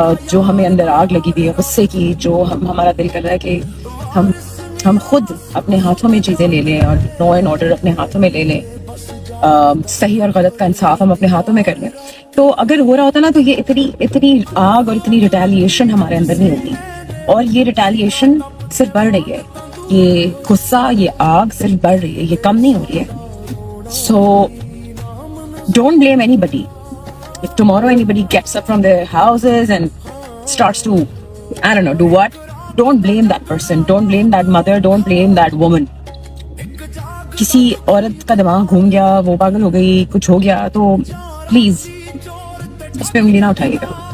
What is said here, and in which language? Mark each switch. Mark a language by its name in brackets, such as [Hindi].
[Urdu] جو ہمیں اندر آگ لگی ہوئی ہے غصے کی، جو ہمارا دل کر رہا ہے کہ ہم خود اپنے ہاتھوں میں چیزیں لے لیں اور لا اینڈ آرڈر اپنے ہاتھوں میں لے لیں، صحیح اور غلط کا انصاف ہم اپنے ہاتھوں میں کر لیں. تو اگر ہو رہا ہوتا نا تو یہ اتنی آگ اور اتنی ریٹیلیشن ہمارے اندر نہیں ہوتی. اور یہ ریٹیلیشن صرف بڑھ رہی ہے، یہ غصہ، یہ آگ صرف بڑھ رہی ہے، یہ کم نہیں ہو رہی ہے. [English] So don't blame anybody. If tomorrow anybody gets up from their houses and starts to, I don't know, do what? Don't blame that person. Don't blame that mother. Don't blame that woman. [Urdu] کسی عورت کا دماغ گھوم گیا، وہ پاگل ہو گئی، کچھ ہو گیا تو پلیز اس پہ انگلی نہ اٹھائیے گا.